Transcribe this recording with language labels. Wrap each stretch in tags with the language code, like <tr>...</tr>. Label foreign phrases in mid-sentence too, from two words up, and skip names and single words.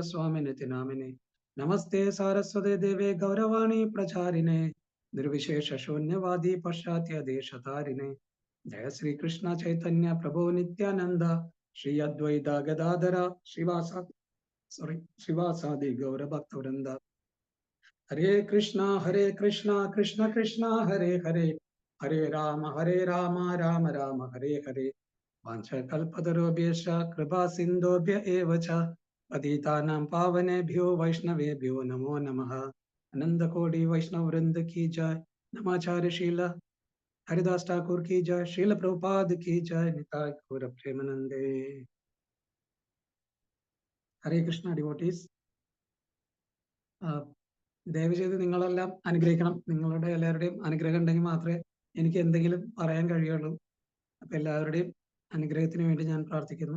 <sa>സ്വാമിനെ നാമിനെ നമസ്തേ സാരസ്വതേ ദേവേ ഗൗരവാണി പ്രചാരിണേ നിർവിശേഷ ശൂന്യവാദി പശ്ചാത്യ ദേശതാരിണേ ജയ ശ്രീകൃഷ്ണ ചൈതന്യ പ്രഭോ നിത്യാനന്ദ ശ്രീ അദ്വൈത ഗദാധര ശ്രീവാസാദി ഗൗരഭക്തവൃന്ദ. ഹരേ കൃഷ്ണ കൃഷ്ണ കൃഷ്ണ ഹരേ ഹരേ, ഹരേ രാമ രാമ രാമ ഹരേ ഹരേ. വാഞ്ചകൽപതരോഭ്യശ്ച കൃപാ സിന്ധോഭ്യ ഏവ ച പതിതാനാം പാവനേഭ്യോ വൈഷ്ണവേഭ്യോ നമോ നമഃ.</sa> <hi>അനന്തകോടി വൈഷ്ണവവൃന്ദ की जय. नमाचार्य शील हरिदास ठाकुर की जय. शील प्रभुपाद की जय. निताय गौर प्रेमानंदे.</hi> <ml>ഹരേ കൃഷ്ണ ഡിവോട്ടീസ്. ദയവ് ചെയ്ത് നിങ്ങളെല്ലാം അനുഗ്രഹിക്കണം. നിങ്ങളുടെ എല്ലാവരുടെയും അനുഗ്രഹം ഉണ്ടെങ്കിൽ മാത്രമേ എനിക്ക് എന്തെങ്കിലും പറയാൻ കഴിയുള്ളൂ. അപ്പൊ എല്ലാവരുടെയും അനുഗ്രഹത്തിന് വേണ്ടി ഞാൻ പ്രാർത്ഥിക്കുന്നു.</ml>